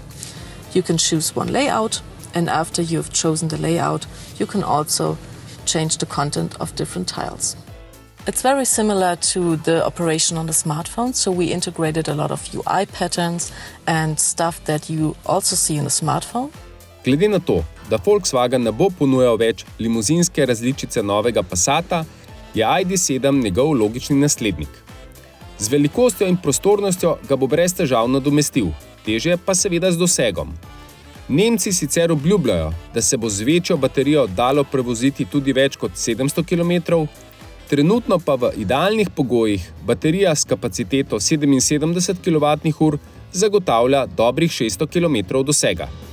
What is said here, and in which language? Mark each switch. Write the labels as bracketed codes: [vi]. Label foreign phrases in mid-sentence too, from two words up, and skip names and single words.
[en] You can choose one layout, and after you've chosen the layout, you can also change the content of different tiles. It's very similar to the operation on the smartphone, so we integrated a lot of UI patterns and stuff that you also see in the smartphone. [sl] Glede na to, da Volkswagen ne bo ponujal več limuzinske različice novega Passata, je ID.7 njegov logični naslednik. Z velikostjo in prostornostjo ga bo brez težav nadomestil, težje pa seveda z dosegom. Nemci sicer obljubljajo, da se bo z večjo baterijo dalo prevoziti tudi več kot 700 km, trenutno pa v idealnih pogojih baterija s kapaciteto 77 kWh zagotavlja dobrih 600 km dosega.